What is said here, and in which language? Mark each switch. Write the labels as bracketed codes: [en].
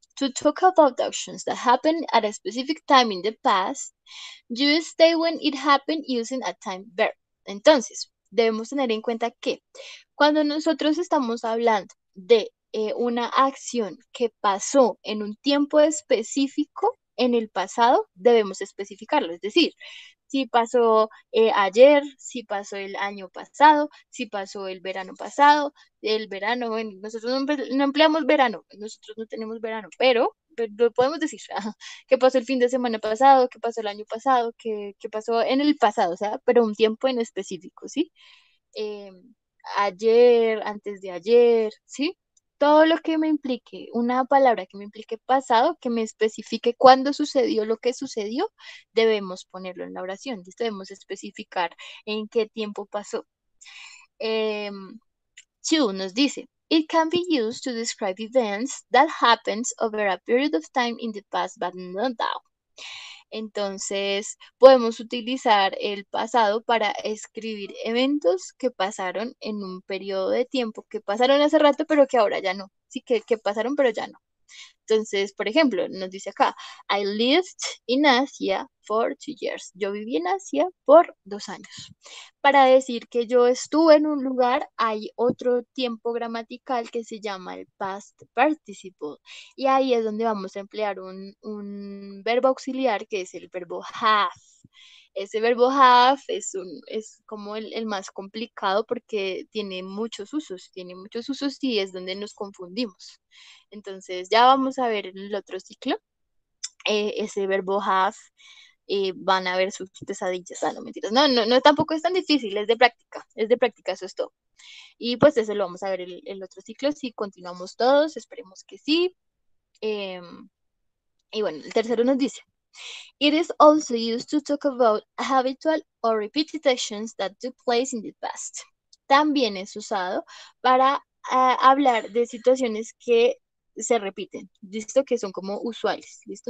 [en] To talk about actions that happened at a specific time in the past, you stay when it happened using a time verb. [es] Entonces, debemos tener en cuenta que cuando nosotros estamos hablando de una acción que pasó en un tiempo específico en el pasado, debemos especificarlo. Es decir, si pasó ayer, si pasó el año pasado, si pasó el verano pasado, el verano, bueno, nosotros no empleamos verano, nosotros no tenemos verano, pero lo podemos decir, qué pasó el fin de semana pasado, qué pasó el año pasado, qué pasó en el pasado, o sea, pero un tiempo en específico, ¿sí? Eh, Ayer, antes de ayer, ¿sí? Todo lo que me implique, una palabra que me implique pasado, que me especifique cuándo sucedió lo que sucedió, debemos ponerlo en la oración. Debemos especificar en qué tiempo pasó. 2 nos dice, [en] it can be used to describe events that happens over a period of time in the past, but not now. [es] Entonces, podemos utilizar el pasado para escribir eventos que pasaron en un periodo de tiempo, que pasaron hace rato, pero que ahora ya no. Sí, que pasaron, pero ya no. Entonces, por ejemplo, nos dice acá, [en] I lived in Asia for 2 years. [es] Yo viví en Asia por 2 años. Para decir que yo estuve en un lugar, hay otro tiempo gramatical que se llama el past participle. Y ahí es donde vamos a emplear un verbo auxiliar que es el verbo have. Ese verbo have es como el más complicado porque tiene muchos usos y es donde nos confundimos. Entonces ya vamos a ver en el otro ciclo ese verbo have. Van a ver sus pesadillas. No, mentiras. No, tampoco es tan difícil, es de práctica, eso es todo. Y pues eso lo vamos a ver el otro ciclo, si continuamos todos, esperemos que sí. Y bueno, el tercero nos dice, [en] it is also used to talk about habitual or repeated actions that took place in the past. [es] También es usado para hablar de situaciones que se repiten, ¿listo? Que son como usuales, ¿listo?